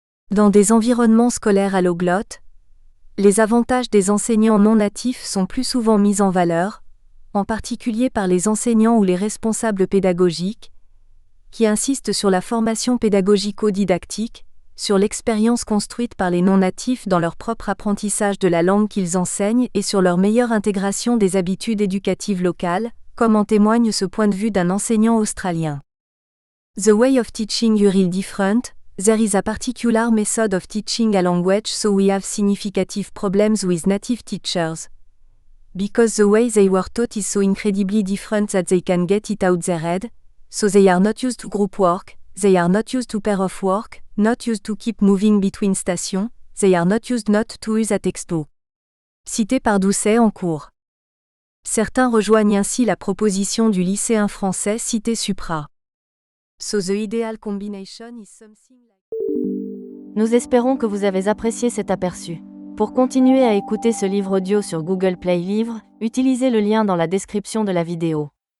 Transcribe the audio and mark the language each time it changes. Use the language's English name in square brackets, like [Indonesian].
[French] Dans des environnements scolaires alloglottes, les avantages des enseignants non natifs sont plus souvent mis en valeur, en particulier par les enseignants ou les responsables pédagogiques, qui insistent sur la formation pédagogico-didactique, sur l'expérience construite par les non-natifs dans leur propre apprentissage de la langue qu'ils enseignent et sur leur meilleure intégration des habitudes éducatives locales, comme en témoigne ce point de vue d'un enseignant australien. [English] The way of teaching is real different, there is a particular method of teaching a language so we have significant problems with native teachers. Because the way they were taught is so incredibly different that they can get it out their head, so they are not used to group work, they are not used to pair of work, not used to keep moving between stations, they are not used not to use a textbook. [French] Cité par Doucet en cours. Certains rejoignent ainsi la proposition du lycéen français cité supra. [English] So the ideal combination is something like... [French] Nous espérons que vous avez apprécié cet aperçu. Pour continuer à écouter ce livre audio sur Google Play Livres, utilisez le lien dans la description de la vidéo.